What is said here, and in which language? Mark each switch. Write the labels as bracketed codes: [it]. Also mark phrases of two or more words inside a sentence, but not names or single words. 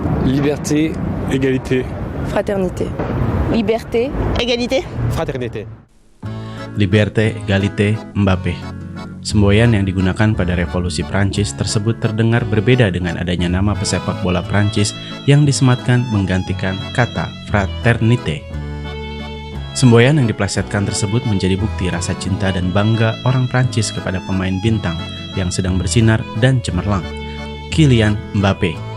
[fr] Liberté, égalité, Fraternité. Liberté. Égalité. fraternité. Liberté, Égalité, Mbappé. [id] Semboyan yang digunakan pada revolusi Prancis tersebut terdengar berbeda dengan adanya nama pesepak bola Prancis yang disematkan menggantikan kata fraternité. Semboyan yang diplesetkan tersebut menjadi bukti rasa cinta dan bangga orang Prancis kepada pemain bintang yang sedang bersinar dan cemerlang, Kylian Mbappé.